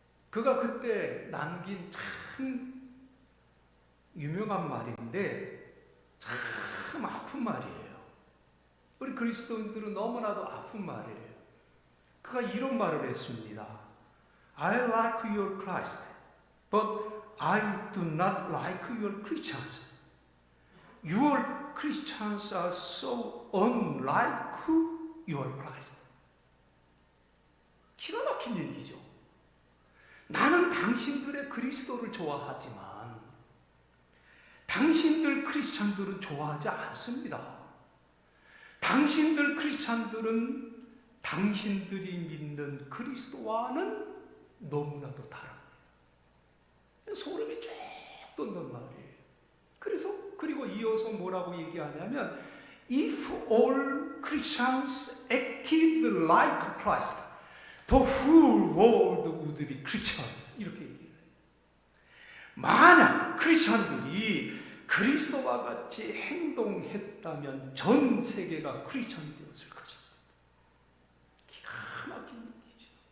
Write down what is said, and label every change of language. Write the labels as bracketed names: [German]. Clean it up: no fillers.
[Korean] 그가 그때 남긴 참 유명한 말인데 참 아픈 말이에요. 우리 그리스도인들은 너무나도 아픈 말이에요. 그가 이런 말을 했습니다. [English] I like your Christ, but I do not like your Christians. Your Christians are so unlike your Christ. [Korean] 기가 막힌 얘기죠. 나는 당신들의 그리스도를 좋아하지만 당신들 크리스찬들은 좋아하지 않습니다. 당신들 크리스찬들은 당신들이 믿는 그리스도와는 너무나도 다릅니다. 소름이 쭉 돋는 말이에요. 그리고 이어서 뭐라고 얘기하냐면 [English] If all Christians acted like Christ, the whole world would be Christians. [Korean] 이렇게 얘기해요. 만약 크리스천들이 그리스도와 같이 행동했다면 전 세계가 크리스천이 되었을 것입니다. 기가 막힌 얘기죠.